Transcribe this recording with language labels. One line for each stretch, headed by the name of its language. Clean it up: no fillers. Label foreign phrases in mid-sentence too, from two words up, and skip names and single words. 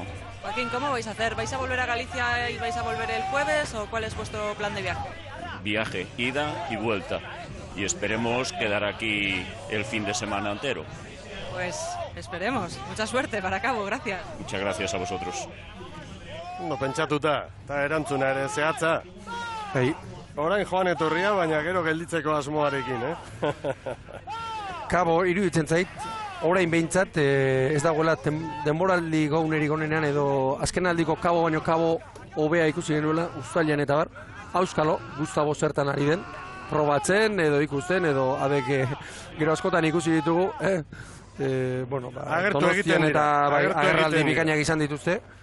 Spanish: Joaquín, ¿cómo vais a hacer? ¿Vais a volver a Galicia y vais a volver el jueves o cuál es vuestro plan de viaje? Viaje, ida y vuelta. Y esperemos quedar aquí el fin de semana entero. Pues esperemos. Mucha suerte para Cabo, gracias. Muchas gracias a vosotros.
Basque: No pentsatuta, eta erantzuna ere zehatza. Bai. Orain joan etorria, baina gero gelditzeko asmoarekin, Kabo, iruditzen zait, orain behintzat, ez dagoela denboraldi gaunerik onenean edo azkenaldiko Kabo baino Kabo hobea ikusi genuela, uztailean eta bar, auskalo, Gustavo zertan ari den, probatzen edo ikusten edo abek gero askotan ikusi ditugu, Donostian eta agerraldi bikainak izan dituzte.